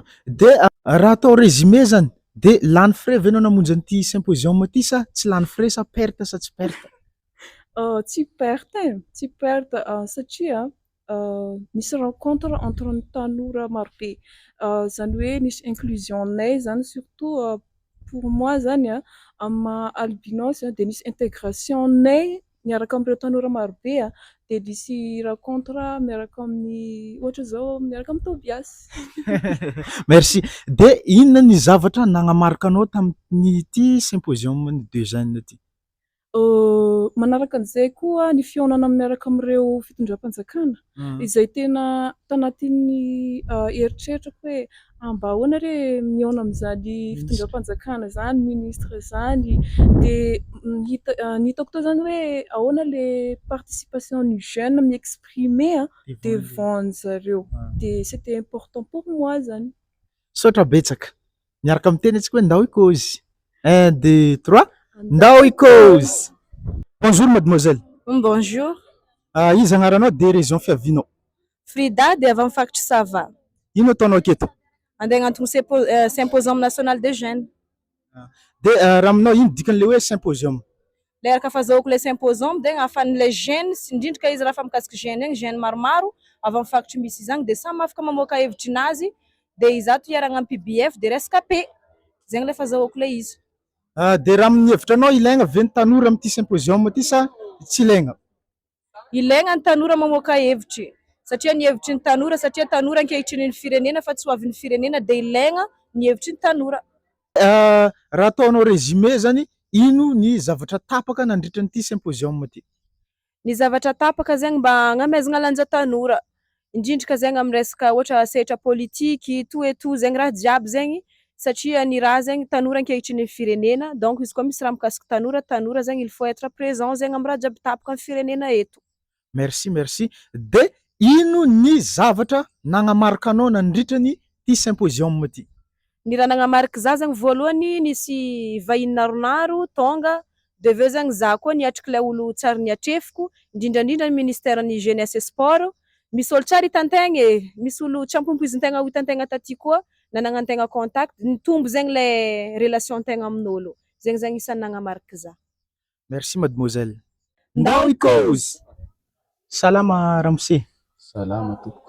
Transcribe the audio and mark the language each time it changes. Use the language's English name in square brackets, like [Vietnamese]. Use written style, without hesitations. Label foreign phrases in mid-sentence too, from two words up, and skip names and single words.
[Malagasy] De raha atao résumé zany de lany frais ve anao namonjy an'ity symposium ty sa tsy lany frais sa perte sa tsy perte? Tsy perte satria nisy [French] rencontre entre [Malagasy] ny tanora marobe zany hoe nisy inclusionnay zany [French] surtout pour moi [Malagasy] zany amin'ny albinos de nisy intégration-nay miaraka amin'ireo tanora marobe de nisy rencontre miaraka amin'ny ohatra zao miaraka amin'ny Tobias. [French] Merci. [Malagasy] De inona ny zavatra nagnamarika anao tamin'ity symposium ny 2 jeunes ty? Manaraka an'izay koa ny fihaonana miaraka amin'ireo fitondram-panjakana izay tena tanatin'ny eritreritako hoe mba ahoana re mihaona amin'izany fitondram-panjakana zany, ministre zany de ny hitako tao zany hoe ahoana le participation ny jeune mi-exprimer devant zareo de [French] c'était important pour moi [Malagasy] zany. Saotra betsaka. Miaraka miteny antsika hoe ndao ikozy. 1 2 3 ndao ikozy. [French] Bonjour mademoiselle. Bonjour. [Malagasy] Izy agnaranao de région fiavinao? Frida de avy amin'ny faritry Sava. Ino ataonao aketo? Andeha agnantony [French] symposium national des jeunes. [Malagasy] De raha aminao ino dikan'le hoe symposium? Le araka fahazahoako le symposium de ahafahan'le jeune indrindra izy raha fa mikasiky jeune igny jeune maromaro avy amin'ny faritry misy izany de samy afaka mamoaka hevitrinazy de izato iaragna amin'ny PBF de rescapé. Zegny le fahazahoako le izy. De raha amin'ny hevitranao ilaigna ve ny tanora amin'ity symposium ty sa tsy ilaigna? Ilaigna ny tanora mamoaka hevitry satria ny hevitry ny tanora satria tanora ankehitriny ny firenena fa tsy ho avin'ny firenena de ilaigna ny hevitry ny tanora. Raha ataonao résumé zany ino ny zavatra tapaka nandritra an'ity symposium ty? Ny zavatra tapaka zegny mba hagnamezagna lanja tanora indrindrika zegny amin'ny resaka ohatra sehatra [French] politique tout et tout [Malagasy] zegny raha jiaby zegny satria ny raha zegny tanora ankehitriny ny firenena donc izy koa misy raha mikasiky tanora zegny [French] il faut être présent [Malagasy] zegny amin'ny raha jiaby tapaka amin'ny firenena eto. [French] Merci. [Malagasy] De ino ny zavatra nagnamarika anao nandritra ny ty symposium ty? Ny raha nagnamarika za zegny voalohany nisy vahiny naronaro tonga de aveo zegny za koa niatriky le olo tsary niatrefiko indrindrandrindra ny ministèren'ny [French] jeunesse et sport. [Malagasy] Misy olo tsara hitan-tegna e, misy olo tsy ampompoizin-tegna hitan-tegna taty koa nanagnan-tegna contact nitombo zegny le relation-tegna amin'olo zegny isan'ny nagnamarika za. [French] Merci mademoiselle. [Malagasy] Ndao ikozy. Salama Ramose. Salama tompoko.